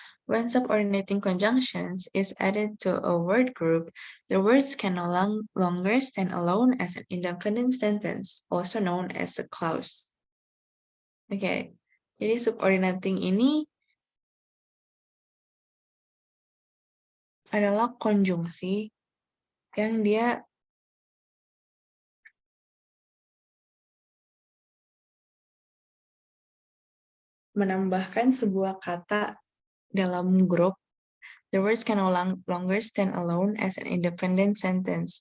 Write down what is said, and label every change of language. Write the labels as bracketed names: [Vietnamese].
[English] When subordinating conjunctions is added to a word group, the words can no longer stand alone as an independent sentence, also known as a clause. [Indonesian] Oke, jadi subordinating ini adalah konjungsi yang dia menambahkan sebuah kata dalam grup. [English] The words can no longer stand alone as an independent sentence.